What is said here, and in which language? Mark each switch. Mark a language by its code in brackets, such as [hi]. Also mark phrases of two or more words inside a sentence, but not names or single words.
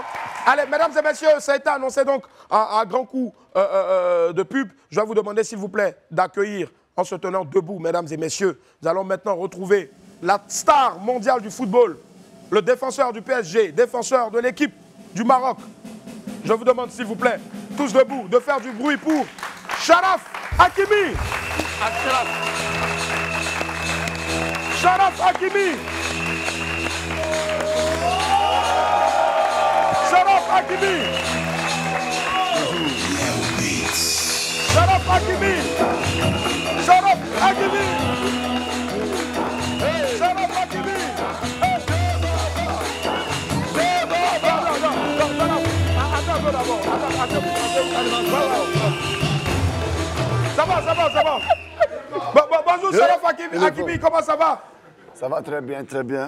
[fr] Allez, mesdames et messieurs, ça a été annoncé donc à grand coup de pub. Je vais vous demander, s'il vous plaît, d'accueillir en se tenant debout, mesdames et messieurs. Nous allons maintenant retrouver la star mondiale du football, le défenseur du PSG, défenseur de l'équipe du Maroc. Je vous demande, s'il vous plaît, tous debout, de faire du bruit pour Sharaf Hakimi. Sharaf Hakimi. Sharaf Hakimi. Sharaf Hakimi. Sharaf Hakimi. Sharaf Hakimi. Ça va. Bonjour Sharaf Hakimi, comment ça va? Ça va très bien, très bien.